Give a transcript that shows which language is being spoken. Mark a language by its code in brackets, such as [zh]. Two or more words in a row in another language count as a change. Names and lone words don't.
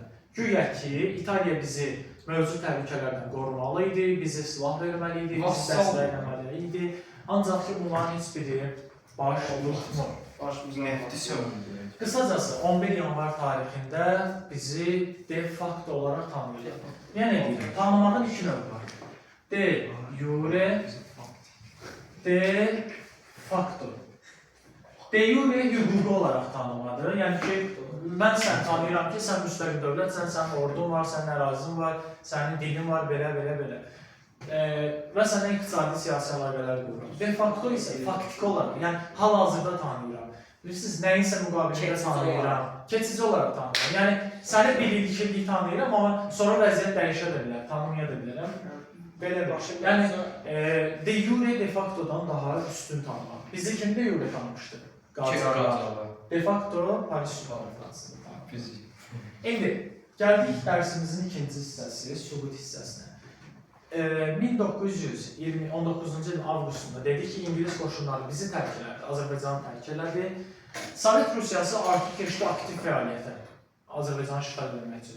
[az] Güya ki, İtaliya bizi mövcud təhlükələrdən qorumalı idi, bizi silah verməli idi, bizi dəstəkləməli idi. Ancaq ki, bunların heç biri baş tutmur. Qısacası 11 yanvar tarixində bizi [la] de facto [az] olaraq tanıyır. Yəni, tanımağın iki növü var. [la] De jure de facto. De jure [az] hüquqi olaraq tanımadır. Yəni ki, mən səni tanıyıram ki, sən müstəqil dövlətsən, sənin ordun var, sənin ərazin var, sənin dinin var, belə. Və sənə iqtisadi siyasi əlaqələr qurur. [la] De facto [az] isə faktiki olaraq, yəni hal-hazırda tanıyıram. Bilirsiniz, nəyinsə müqabilində tanıyıram, keçici olaraq tanıyıram. Yəni, səni bir illik tanıyıram, amma sonra vəziyyət dəyişə də bilər, tanımaya da bilərəm. Belə başım. Yəni, [la] de jure de factodan [az] daha üstün tanımaq. Bizi kim [la] de jure [az] tanımışdır? Qazalar. [la] De facto [az] Paris Sübhanı Fizik. İndi, gəldik dərsimizin ikinci hissəsi, sübut hissəsinə. 1919-cu ilin avqustunda dedik ki, İngilis qoşunları bizi tərk elədi, Azərbaycanı tərk elədi. Sovet Rusiyası artıq keçdi aktiv fəaliyyətə, Azərbaycanı işğal etmək üçün.